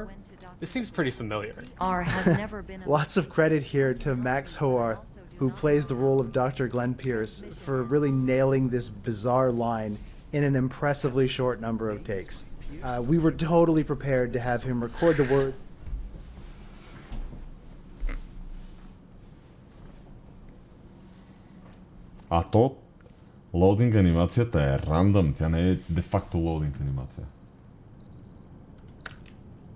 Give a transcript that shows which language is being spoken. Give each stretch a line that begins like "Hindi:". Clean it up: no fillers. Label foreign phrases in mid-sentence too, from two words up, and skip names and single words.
English: This seems pretty familiar. R has never been... Lots of credit here to Max Hoarth, who plays the role of Dr. Glenn Pierce, for really nailing this bizarre line in an impressively short number of takes. We were totally prepared to have him record the words.
Bulgarian: А то лоудинг анимацията е рандъм, тя не е де-факто лоудинг анимация.